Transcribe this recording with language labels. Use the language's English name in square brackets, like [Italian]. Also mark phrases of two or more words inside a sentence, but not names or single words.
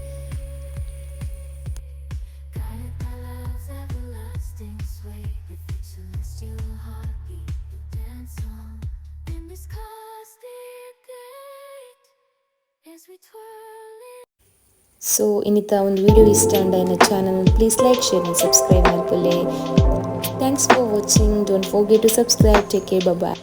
[Tulu] ಸೊ ಇನ್ನಿತ ಒಂದು ವಿಡಿಯೋ ಇಷ್ಟ ಅಂಡ ನನ್ನ ಚಾನಲ್ [English] please like share and subscribe [Tulu] ಮಾಡ್ಕೊಳ್ಳಿ. [English] Thanks for watching. Don't forget to subscribe. Take care. Bye bye.